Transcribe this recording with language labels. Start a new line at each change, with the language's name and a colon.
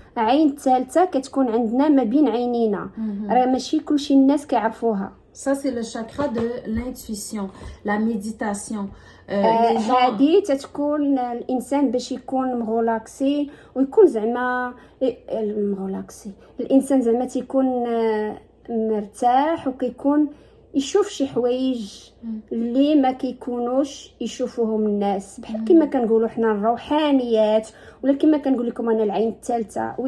Arabic: عين الثالثه كتكون عندنا ما بين عينينا، راه ماشي كلشي الناس كيعرفوها.
French: Ça c'est le chakra de l'intuition, la méditation.
Arabic: هذه تتكون الانسان باش يكون مغولاكسي ويكون زعما مغولاكسي، الانسان زعما تيكون مرتاح وكيكون يشوف شي حوايج اللي ما كيكونوش يشوفوهم الناس، بحال كما كنقولوا حنا الروحانيات، ولا كما كنقول لكم انا العين الثالثه.